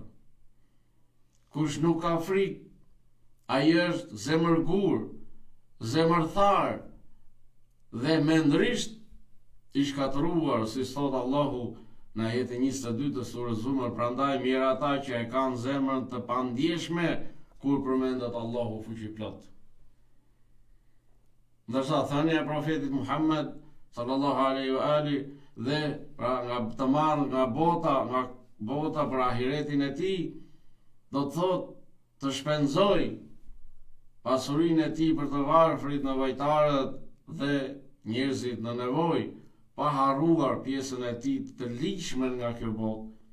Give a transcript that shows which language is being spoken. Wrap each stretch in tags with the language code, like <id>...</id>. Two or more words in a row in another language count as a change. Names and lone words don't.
<sq>Kush nuk ka frikë, ai është zemërgur, zemërthar dhe mendrisht i shkatëruar, si thot Allahu në ajetin 22 të surës Zumar, prandaj mirë ata që e kanë zemrën të pandjeshme kur përmendet Allahu fuqiplot. Ndërsa thënia e profetit Muhammed</sq> <ar>sallallahu alaihi wa ali</ar> <sq>dhe pra nga të marrë nga bota për ahiretin e tij, do të thot të shpenzoj pasurinë e tij për të varfrit, nevojtarët dhe njerëzit në nevojë, pa harruar pjesën e tij të ligjshme nga kjo botë.</sq>